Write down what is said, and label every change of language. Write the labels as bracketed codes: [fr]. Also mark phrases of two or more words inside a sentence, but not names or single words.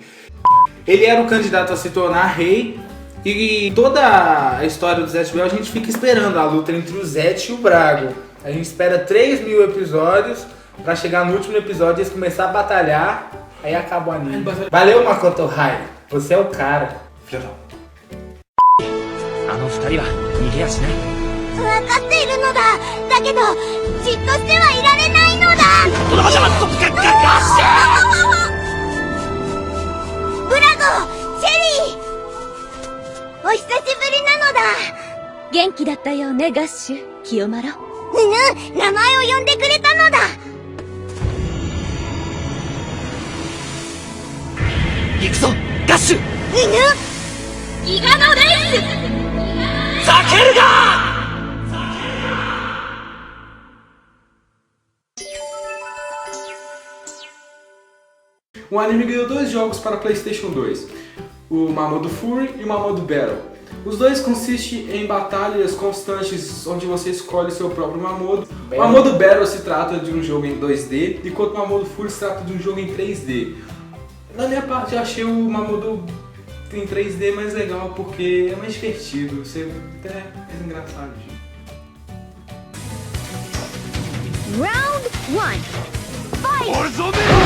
[pt] Ele era o candidato a se tornar rei. E toda a história do Zet Bell a gente fica esperando a luta entre o Zet e o Brago. A gente espera 3.000 episódios pra chegar no último episódio e eles começarem a batalhar. Aí acaba o anime. Valeu, Makoto Hai. Você é o cara. Filha da... [ja] 分かっているのだ。だけどじっとしてはいられないのだ。ブラゴ、チェリー、お久しぶりなのだ。元気だったよね、ガッシュ、清丸。名前を呼んでくれたのだ。行くぞ、ガッシュ！ギガのレース。ざけるが！ [pt] O anime ganhou 2 jogos para PlayStation 2, o Mamodo Fury e o Mamodo Battle. Os dois consistem em batalhas constantes onde você escolhe seu próprio Mamodo. O Mamodo Battle se trata de um jogo em 2D, enquanto o Mamodo Fury se trata de um jogo em 3D. Na minha parte eu achei o Mamodo em 3D mais legal porque é mais divertido, você até é mais engraçado. [en] Round 1. Fight!